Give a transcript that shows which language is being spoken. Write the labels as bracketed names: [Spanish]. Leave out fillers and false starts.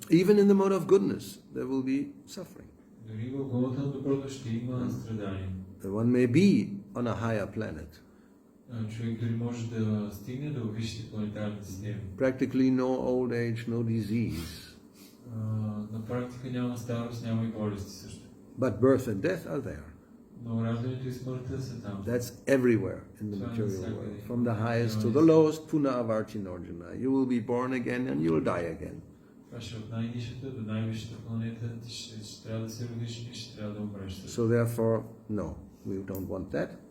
[English] Even in the mode of goodness, there will be suffering. [Bulgarian] Дори в гълната на доброто ще има страдание. [English] One may be on a higher planet. [Bulgarian] Човек дори може да стигне до висшите планетарни системи. [English] Practically no old age, no disease. [Bulgarian] На практика няма старост, няма и болести също. [English] But birth and death are there. [Bulgarian] Но раждането и смъртта са там. [English] That's everywhere in the material world. From the highest to the lowest, puna avarti norjuna. You will be born again and you will die again. [Bulgarian] Това ще от най-нишата до най-висшата планета. Ти ще трябва да се родиш и ще трябва да умреш. [English] So therefore, no, we don't want that.